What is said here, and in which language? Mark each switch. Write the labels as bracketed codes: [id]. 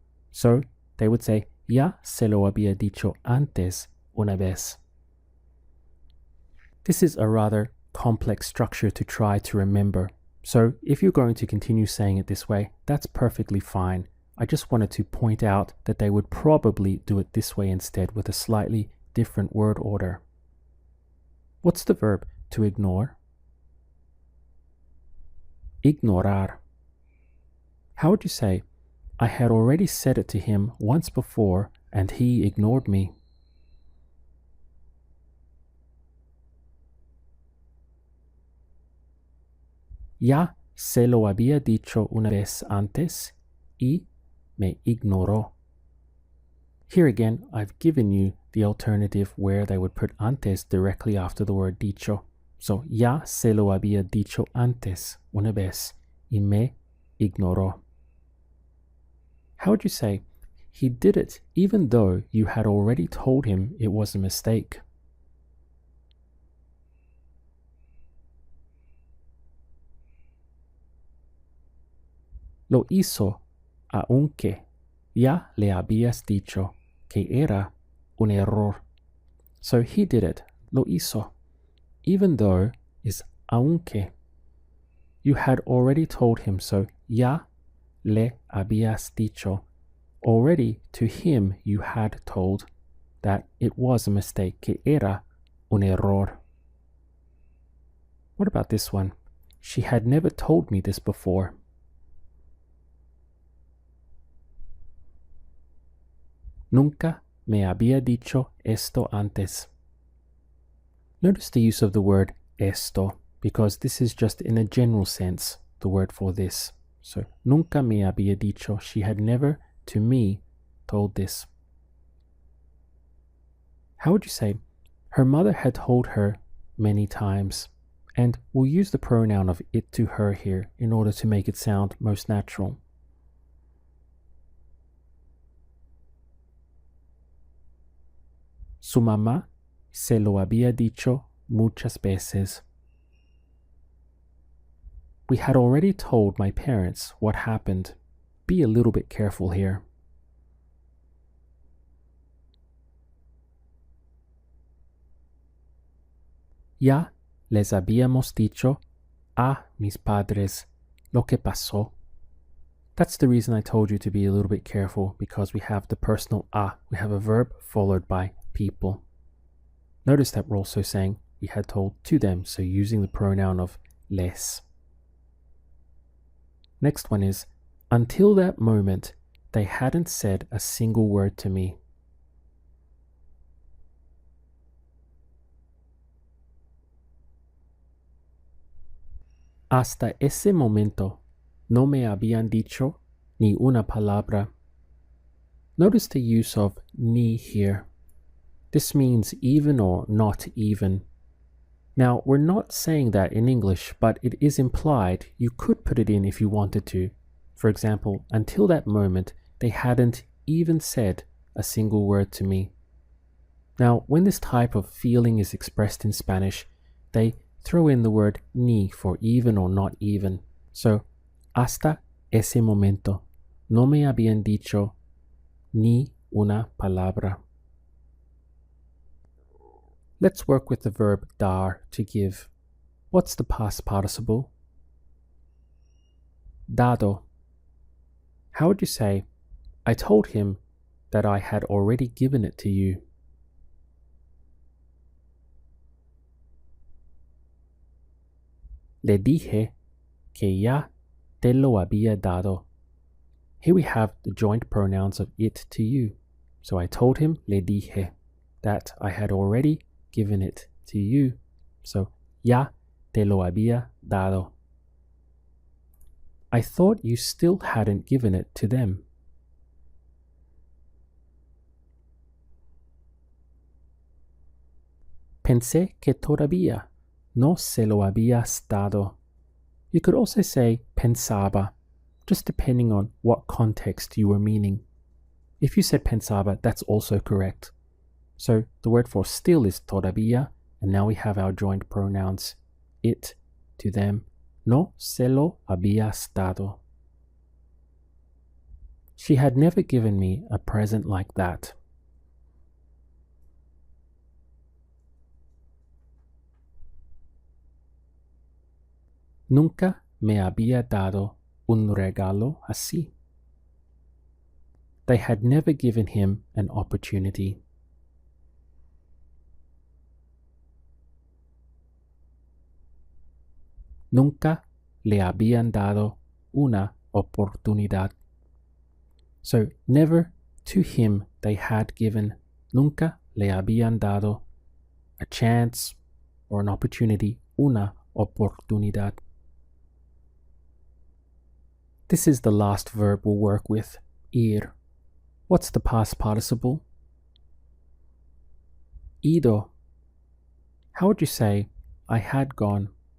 [en] So they would say, [es] ya se lo había dicho antes una vez. [en] This is a rather complex structure to try to remember. So if you're going to continue saying it this way, that's perfectly fine. I just wanted to point out that they would probably do it this way instead with a slightly different word order. What's the verb to ignore? Ignorar. How would you say, I had already said it to him once before and he ignored me? [es] Ya se lo había dicho una vez antes y me ignoró. [en] Here again, I've given you the alternative where they would put antes directly after the word dicho. [es] So, ya se lo había dicho antes una vez y me ignoró. [en] How would you say, he did it even though you had already told him it was a mistake? [es] Lo hizo aunque ya le habías dicho que era un error. [en] So he did it, [es] lo hizo, [en] even though is aunque. You had already told him, so [es] ya le habías dicho. [en] Already to him you had told that it was a mistake, [es] que era un error. [en] What about this one? She had never told me this before. [es] Nunca me había dicho esto antes. [en] Notice the use of the word esto, because this is just in a general sense, the word for this. So, [es] nunca me había dicho, [en] she had never, to me, told this. How would you say, her mother had told her many times, and we'll use the pronoun of it to her here in order to make it sound most natural. [es] Su mamá se lo había dicho muchas veces. [en] We had already told my parents what happened. Be a little bit careful here. [es] Ya les habíamos dicho a mis padres lo que pasó. [en] That's the reason I told you to be a little bit careful, because we have the personal a. We have a verb followed by people. Notice that we're also saying we had told to them, so using the pronoun of les. Next one is, until that moment, they hadn't said a single word to me. [es] Hasta ese momento, no me habían dicho ni una palabra. [en] Notice the use of ni here. This means even or not even. Now, we're not saying that in English, but it is implied. You could put it in if you wanted to. For example, until that moment, they hadn't even said a single word to me. Now, when this type of feeling is expressed in Spanish, they throw in the word ni for even or not even. [es] So, hasta ese momento, no me habían dicho ni una palabra. [en] Let's work with the verb dar, to give. What's the past participle? Dado. How would you say, I told him that I had already given it to you? [es] Le dije que ya te lo había dado. [en] Here we have the joint pronouns of it to you. So I told him, [es] le dije, [en] that I had already given it to you. So, [es] ya te lo había dado. [en] I thought you still hadn't given it to them. [es] Pensé que todavía no se lo habías dado. [en] You could also say pensaba, just depending on what context you were meaning. If you said pensaba, that's also correct. So the word for still is todavía, and now we have our joint pronouns, it to them. [es] No se lo habías dado. [en] She had never given me a present like that. [es] Nunca me había dado un regalo así. [en] They had never given him an opportunity. [es] Nunca le habían dado una oportunidad. [en] So, never to him they had given. [es] Nunca le habían dado [en] a chance or an opportunity. [es] Una oportunidad. [en] This is the last verb we'll work with, ir. What's the past participle? Ido. How would you say, I had gone?